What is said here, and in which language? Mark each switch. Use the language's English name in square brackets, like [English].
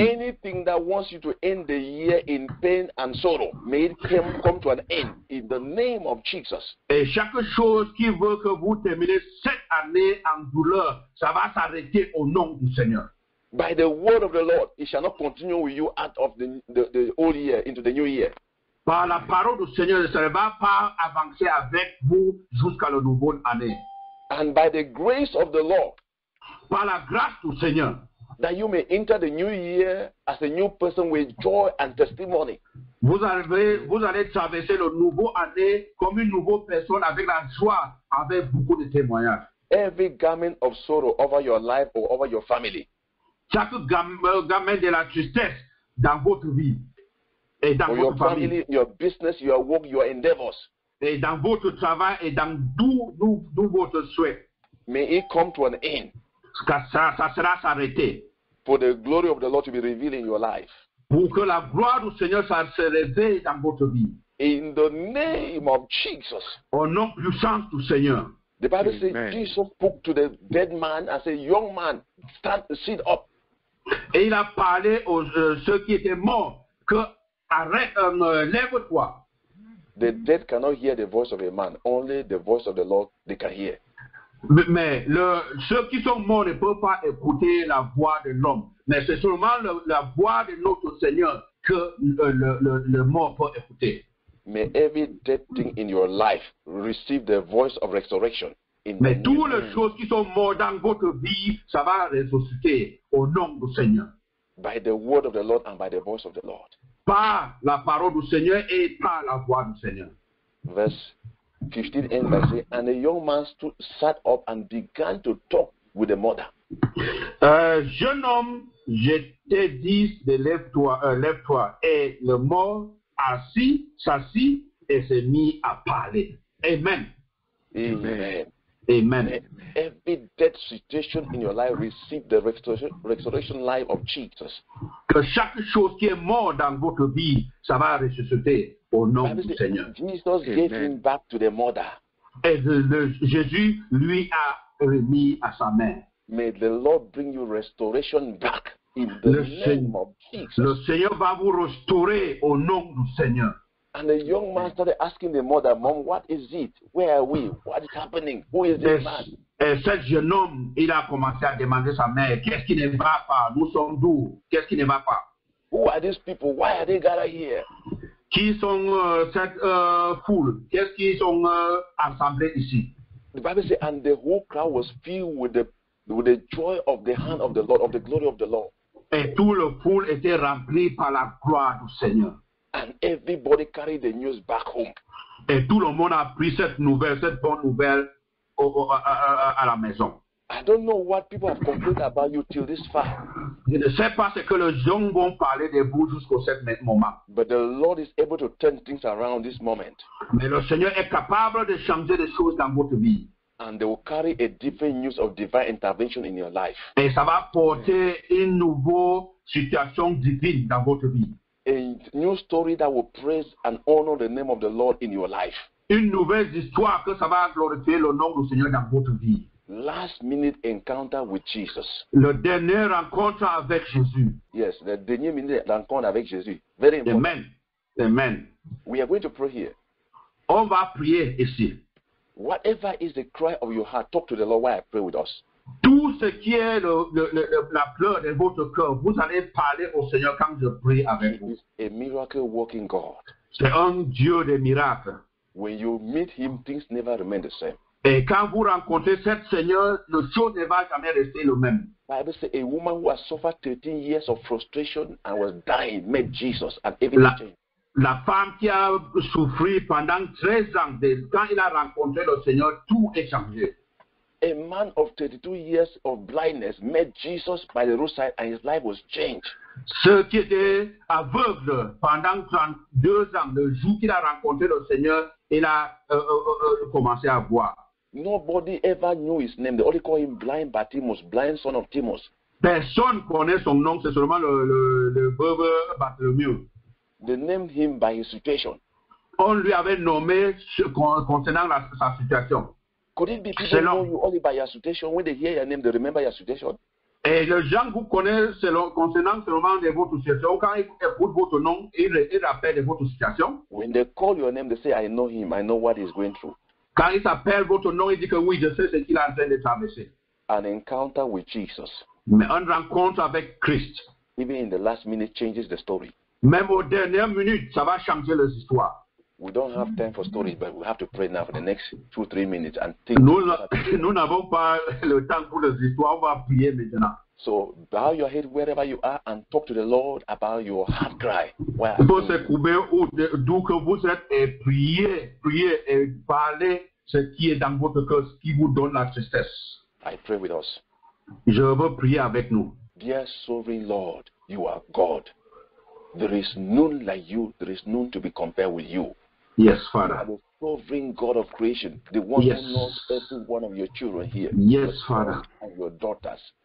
[English] Anything that wants you to end the year in pain and sorrow, may it come to an end in the name of Jesus. [French] Et chaque chose qui veut que vous terminez cette année en douleur, ça va s'arrêter au nom du Seigneur. [English] By the word of the Lord, it shall not continue with you out of the old year into the new year. [French] Par la parole du Seigneur, ça ne va pas avancer avec vous jusqu'à la nouvelle année. [English] And by the grace of the Lord, [French] Par la grâce du Seigneur, [English] that you may enter the new year as a new person with joy and testimony. [French] vous allez traverser le nouveau année comme une nouvelle personne avec la joie, avec beaucoup de témoignages. [English] Every garment of sorrow over your life or over your family, [French] Chaque gamin de la tristesse dans votre vie et dans [English] or your [French] votre famille, [English] family, your business, your work, your endeavors, [French] et dans votre travail et dans tout votre souhait, [English] may it come to an end [French] ça sera s'arrêter. [English] for the glory of the Lord to be revealed in your life. [French] Pour que la gloire du Seigneur ça se réveille dans votre vie. [English] In the name of Jesus. [French] Au nom puissant du Seigneur. [English] The Bible says Amen. Jesus spoke to the dead man and said, young man, sit up. [French] Et il a parlé aux ceux qui étaient morts que arrête, lève-toi. [English] The dead cannot hear the voice of a man. Only the voice of the Lord they can hear. [French] Mais ceux qui sont morts ne peuvent pas écouter la voix de l'homme. Mais c'est seulement la voix de notre Seigneur que le mort peut écouter. [English] May every dead thing in your life receive the voice of resurrection. [French] Mais toutes les choses qui sont mortes dans votre vie, ça va ressusciter au nom du Seigneur. [English] By the word of the Lord and by the voice of the Lord. [French] Par la parole du Seigneur et par la voix du Seigneur. [English] Verse 15 ends by saying, and a young man sat up and began to talk with the mother. [French] Jeune homme, je te dis de lève-toi. Et le mort s'assit et s'est mis à parler. Amen. Amen. Amen. [English] Every dead situation in your life receive the resurrection life of Jesus. [French] Que chaque chose qui est morte dans votre vie, ça va ressusciter au nom du Seigneur. [English] Jesus gave him back to the mother. [French] Et Jésus lui a remis à sa mère. [English] May the Lord bring you restoration back in the name of Jesus. [French] Le Seigneur va vous restaurer au nom du Seigneur. [English] And the young man started asking the mother, Mom, what is it? Where are we? What is happening? Who is this man? [French] Et ce jeune homme, il a commencé à demander à sa mère, qu'est-ce qui ne va pas? Nous sommes d'où? Qu'est-ce qui ne va pas? [English] Who are these people? Why are they gathered here? [French] Qui sont cette foule? Qu'est-ce qu'ils sont assemblés ici? [English] The Bible says, and the whole crowd was filled with the joy of the hand of the Lord, of the glory of the Lord. [French] Et tout le foule était rempli par la gloire du Seigneur. [English] And everybody carried the news back home. [French] Et tout le monde a pris cette bonne nouvelle à la maison. [English] I don't know what people have complained about you till this far. [French] Je ne sais pas ce que les gens vont parler de vous jusqu'au moment. [English] But the Lord is able to turn things around this moment. [French] Mais le Seigneur est capable de changer les choses dans votre vie. [English] And they will carry a different news of divine intervention in your life. [French] Et ça va porter une nouvelle situation divine dans votre vie. [English] A new story that will praise and honor the name of the Lord in your life. [French] Une nouvelle histoire que ça va glorifier le nom du Seigneur dans votre vie. [English] Last minute encounter with Jesus. [French] Le dernier rencontre avec Jésus. [English] Yes, the [French] dernier minute rencontre avec Jésus. [English] Very important. Amen. Amen. We are going to pray here. [French] On va prier ici. [English] Whatever is the cry of your heart, talk to the Lord while I pray with us. [French] Tout ce qui est la pleure de votre cœur, vous allez parler au Seigneur quand je prie avec vous. [English] He is a miracle working God. [French] C'est un Dieu de miracles. [English] When you meet him, things never remain the same. [French] Et quand vous rencontrez cet Seigneur, les choses ne vont jamais rester le même. [English] Bible says a woman who has suffered 13 years of frustration and was dying met Jesus and everything changed. [French] La femme qui a souffert pendant 13 ans, quand il a rencontré le Seigneur, tout est changé. [English] A man of 32 years of blindness met Jesus by the roadside and his life was changed. [French] Ceux qui étaient aveugles pendant 32 ans, le jour qu'il a rencontré le Seigneur, il a commencé à voir. [English] Nobody ever knew his name. They only call him blind Bartimaeus, blind son of Timaeus. [French] Personne ne connaît son nom, c'est seulement le veuve Bartholomew. [English] They named him by his situation. [French] On lui avait nommé concernant sa situation. [English] Could it be people know you only by your situation? When they hear your name, they remember your situation? [French] Et les gens vous connaissent concernant seulement de votre situation. Quand ils écoutent votre nom, ils rappellent de votre situation. [English] When they call your name, they say, I know him. I know what he's going through. [French] Quand ils appellent votre nom, ils disent que oui, je sais ce qu'il est en train de traverser. [English] An encounter with Jesus, [French] Mais une rencontre avec Christ, [English] even in the last minute, changes the story. [French] même aux dernières minutes, ça va changer les histoires. [English] We don't have time for stories, but we have to pray now for the next 2-3 minutes and think. [French] Nous n'avons pas le temps pour les histoires, on va prier maintenant. [English] So bow your head wherever you are and talk to the Lord about your heart cry. [French] Vous se trouvez d'où que vous êtes et priez et parlez ce qui est dans votre cœur, ce qui vous donne la tristesse. [English] I pray with us. [French] Je veux prier avec nous. [English] Dear sovereign Lord, you are God. There is none like you. There is none to be compared with you. Yes, You Father. are the sovereign God of creation, the one Yes. who knows every one of your children here. Yes, your Father. sons and your daughters.